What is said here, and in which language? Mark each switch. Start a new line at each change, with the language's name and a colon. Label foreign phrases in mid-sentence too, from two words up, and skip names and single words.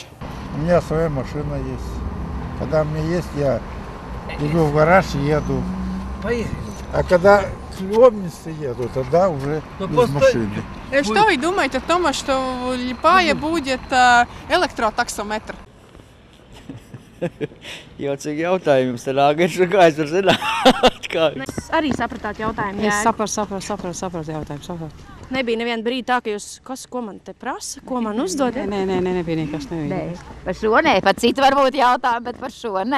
Russian: У меня своя машина есть. Когда у меня есть, я иду в гараж и еду. Поехали. А когда к Ломнице еду, тогда уже без машины. Что вы думаете о том, что в Липае будет электротаксометр?
Latvian: Jocīgi jautājumi jums te nāk, kā es varu zināt? Es arī sapratāt jautājumu. Es sapratu jautājumu. Nebija neviena brīdi tā, ka jūs, ko man te prasa, ko man uzdod? Nē, nebija nekas. Par šo nē, par citu varbūt jautājumu, bet par šo nē.